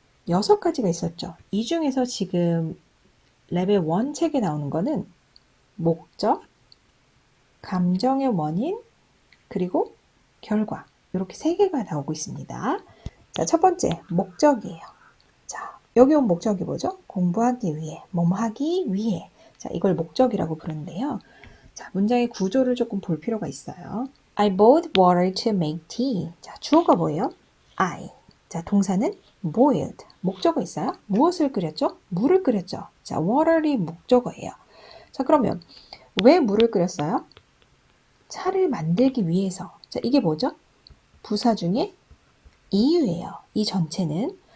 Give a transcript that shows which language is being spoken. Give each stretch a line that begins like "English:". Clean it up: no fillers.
Korean: 6가지가 있었죠. 이 중에서 지금 레벨 1 책에 나오는 거는 목적, 감정의 원인, 그리고 결과 이렇게 3개가 나오고 있습니다. 자, 첫 번째 목적이에요. 자, 여기 온 목적이 뭐죠? 공부하기 위해, 뭐뭐 하기 위해. 자, 이걸 목적이라고 부르는데요. 자, 문장의 구조를 조금 볼 필요가 있어요.
English: I bought water to make tea.
Korean: 자, 주어가 뭐예요? I. 자, 동사는 boiled. 목적어 있어요? 무엇을 끓였죠? 물을 끓였죠. 자, water이 목적어예요. 자, 그러면 왜 물을 끓였어요? 차를 만들기 위해서. 자, 이게 뭐죠? 부사 중에 이유예요. 이 전체는.